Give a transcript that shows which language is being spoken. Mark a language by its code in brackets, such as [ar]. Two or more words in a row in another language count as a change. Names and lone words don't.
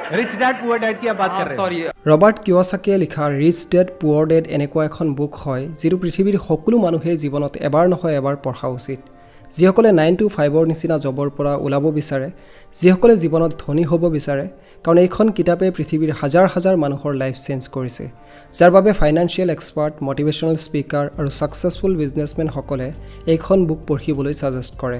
[hi] रिच डैड पुअर डैड की आप बात कर रहे हैं सॉरी [as] ৰবাৰ্ট কিয়ছাকিয়ে লিখা ৰিচ ডেড পুৱাৰ ডেড এনেকুৱা এখন বুক হয় যিটো পৃথিৱীৰ সকলো মানুহে জীৱনত এবাৰ নহয় এবাৰ পঢ়া উচিত। যিসকলে 9 to 5ৰ নিচিনা জবৰ পৰা ওলাব বিচাৰে, যিসকলে জীৱনত ধনী হ'ব বিচাৰে, কাৰণ এইখন কিতাপে পৃথিৱীৰ হাজাৰ হাজাৰ মানুহৰ [en] life change [as] কৰিছে, যাৰ বাবে [en] financial expert, motivational speaker [as] আৰু ছাকচেছফুল বিজনেছমেনসকলে এইখন বুক পঢ়িবলৈ ছাজেষ্ট কৰে।